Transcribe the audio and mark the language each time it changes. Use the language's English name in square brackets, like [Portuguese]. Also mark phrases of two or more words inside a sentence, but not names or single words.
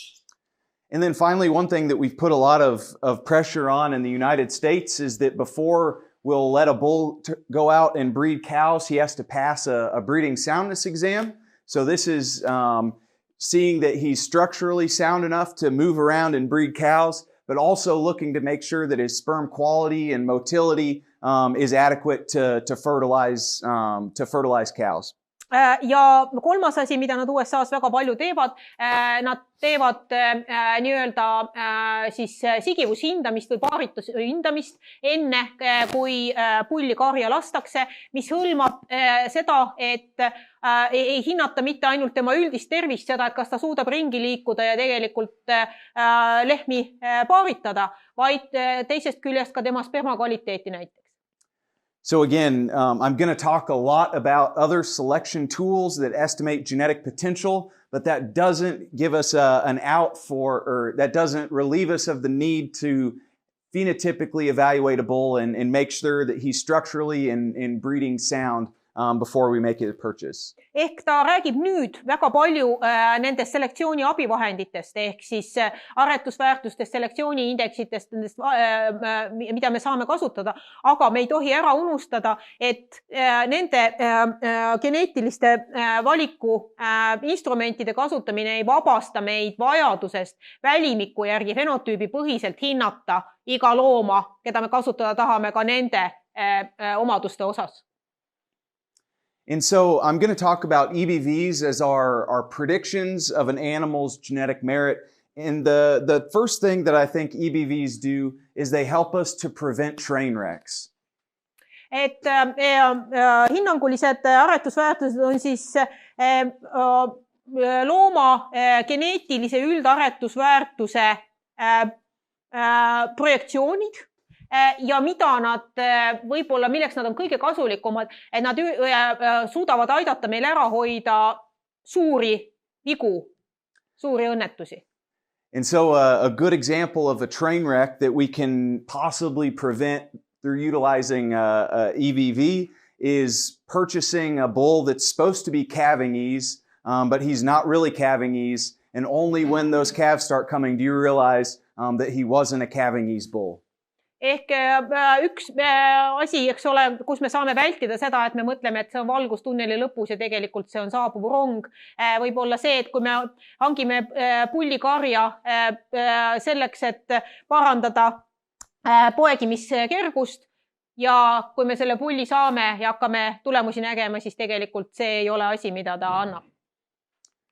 [English] And then finally, one thing that we've put a lot of pressure on in the United States is that before we'll let a bull go out and breed cows, he has to pass a breeding soundness exam. So this is seeing that he's structurally sound enough to move around and breed cows, but also looking to make sure that his sperm quality and motility is adequate to fertilize cows. [Estonian] Ja kolmas asi, mida nad USAs väga palju teevad, nad teevad nii-öelda siis sigivushindamist või paaritushindamist enne, kui pulli karja lastakse, mis hõlmab seda, et ei hinnata mitte ainult tema üldist tervist, seda, et kas ta suudab ringi liikuda ja tegelikult lehmi paaritada, vaid teisest küljest ka tema sperma kvaliteeti näiteks. [English] So again, I'm going to talk a lot about other selection tools that estimate genetic potential, but that doesn't give us an out for, or that doesn't relieve us of the need to phenotypically evaluate a bull and make sure that he's structurally and breeding sound before we make a purchase. [Estonian] Ehk ta räägib nüüd väga palju nendest selektsiooni abivahenditest, ehk siis aretusväärtustest, selektsiooniindeksitest, mida me saame kasutada, aga me ei tohi ära unustada, et nende geneetiliste valiku instrumentide kasutamine ei vabasta meid vajadusest välimiku järgi fenotüübi põhiselt hinnata iga looma, keda me kasutada tahame ka nende omaduste osas. [English] And so I'm going to talk about EBVs as our predictions of an animal's genetic merit. And the first thing that I think EBVs do is they help us to prevent train wrecks. [Estonian] Et hinnangulised aretusväärtused on siis looma geneetilise üldaretusväärtuse projektsioonid ja mida nad võib-olla, milleks nad on kõige kasulikumad, et nad suudavad aidata meil ära hoida suuri vigu, suuri õnnetusi. [English] And so a good example of a train wreck that we can possibly prevent through utilizing EBV is purchasing a bull that's supposed to be calving ease, but he's not really calving ease. And only when those calves start coming do you realize that he wasn't a calving ease bull. [Estonian] Ehk üks asi, eks ole, kus me saame vältida seda, et me mõtleme, et see on valgustunneli lõpus ja tegelikult see on saabuv rong. Võib olla see, et kui me hangime pullikarja selleks, et parandada poegimiskergust ja kui me selle pulli saame ja hakkame tulemusi nägema, siis tegelikult see ei ole asi, mida ta annab.